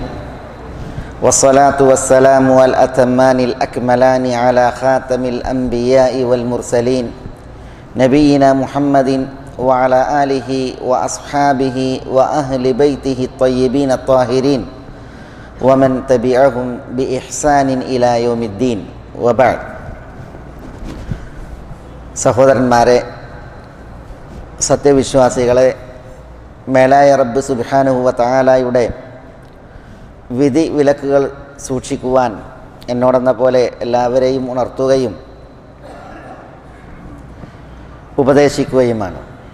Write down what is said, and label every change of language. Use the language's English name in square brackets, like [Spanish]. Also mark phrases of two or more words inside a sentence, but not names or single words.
[Arabic] والصلاة والسلام الأتمان الأكملان على خاتم الأنبياء والمرسلين نبينا محمد وعلى آله وأصحابه وأهل بيته الطيبين الطاهرين ومن تبعهم بإحسان إلى يوم الدين. وبعد. [Malayalam] സഹോദരന്മാരെ, സത്യവിശ്വാസികളെ, മേലായ റബ്ബ് [Arabic] سبحانه وتعالى [Malayalam] വിധി വിലക്കുകൾ സൂക്ഷിക്കുവാൻ എന്നോടെന്ന പോലെ എല്ലാവരെയും ഉണർത്തുകയും ഉപദേശിക്കുകയുമാണ്.